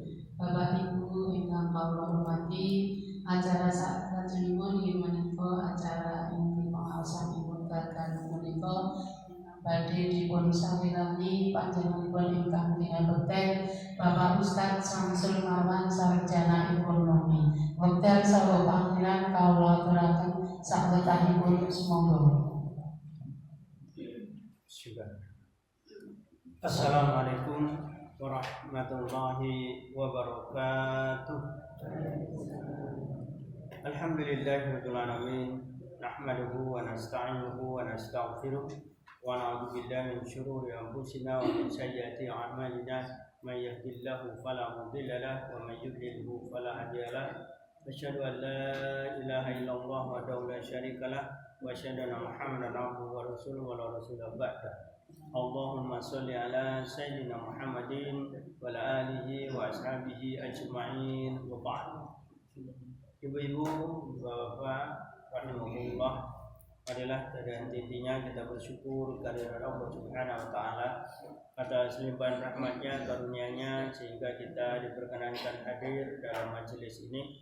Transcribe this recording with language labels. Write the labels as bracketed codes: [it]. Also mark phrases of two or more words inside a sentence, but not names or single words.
[jv] Bapak Ibu ingkang kawula hormati, acara saklajengipun inggih menika acara inti pengawasan ibu dagang menika badhe dipun sawirani panjenenganipun ingkang dinabekten Bapak Ustadz Samsul Marwan sarjana ekonomi. Wekdal saha panggilan kawula aturaken saklebetipun semonggo. [ar] السلام عليكم ورحمة الله وبركاته. الحمد لله رب العالمين. نحمده ونستعينه ونستغفره ونعوذ بالله من شرور أنفسنا ومن سيئات أعمالنا. من يهده الله فلا مضل له ومن يضلل فلا هادي له. أشهد أن لا إله إلا الله وحده لا شريك له وأشهد أن محمدا عبده ورسوله ولا رسول بعد. اللهم صل على سيدنا محمد وعلى آله وأصحابه أجمعين وبعد. [id] Ibu-ibu, bapak-bapak, rahimahullah, adalah dan intinya kita bersyukur kehadirat Allah [ar] سبحانه وتعالى [id] atas limpahan rahmatnya, karunia-Nya sehingga kita diperkenankan hadir dalam majelis ini.